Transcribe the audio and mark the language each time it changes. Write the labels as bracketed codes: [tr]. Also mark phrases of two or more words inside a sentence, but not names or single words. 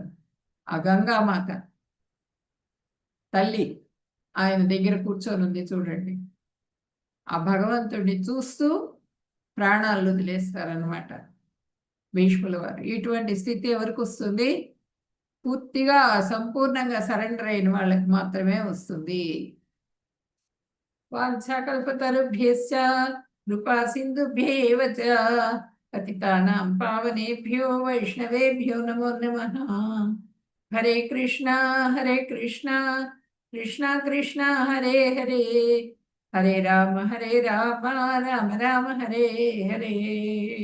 [te] ఆ గంగామాత తల్లి ఆయన దగ్గర కూర్చొని ఉంది చూడండి. ఆ భగవంతుడిని చూస్తూ ప్రాణాలు వదిలేస్తారనమాట భీష్ముల వారు. ఇటువంటి స్థితి ఎవరికి వస్తుంది? పూర్తిగా సంపూర్ణంగా సరెండర్ అయిన వాళ్ళకి మాత్రమే వస్తుంది. [sa] వాంఛాకల్పతరుభ్యశ్చ కృపా సింధుభ్యేవ చ పతితానాం పావనేభ్యో వైష్ణవేభ్యో నమో నమః. హరే కృష్ణ కృష్ణ కృష్ణ హరే హరే, హరే రామ రామ రామ హరే హరే.